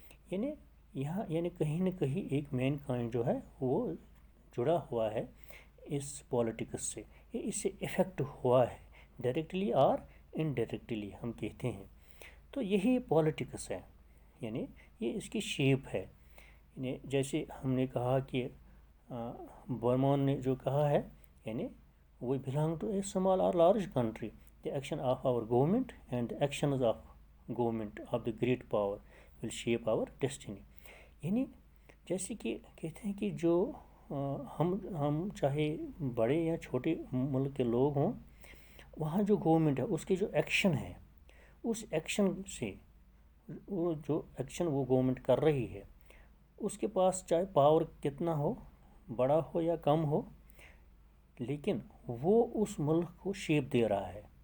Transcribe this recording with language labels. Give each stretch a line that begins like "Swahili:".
Urdu: یعنی کہیں نہ کہیں ایک مین کائنڈ جو ہے وہ جڑا ہوا ہے اس پولیٹکس سے، یہ اس سے افیکٹ ہوا ہے ڈائریکٹلی اور انڈائریکٹلی ہم کہتے ہیں. تو یہی پولیٹکس ہے، یعنی یہ اس کی شیپ ہے. یعنی جیسے ہم نے کہا کہ برمون نے جو کہا ہے، یعنی
English: we belong to a small or large country. The action of our government and the actions of government of the great power will shape our destiny.
Urdu: یعنی جیسے کہ کہتے ہیں کہ جو ہم چاہے بڑے یا چھوٹے ملک کے لوگ ہوں، وہاں جو گورنمنٹ ہے اس کے جو ایکشن ہے، اس ایکشن سے وہ جو ایکشن وہ گورنمنٹ کر رہی ہے، اس کے پاس چاہے پاور کتنا ہو، بڑا ہو یا کم ہو، لیکن وہ اس ملک کو شیپ دے رہا ہے.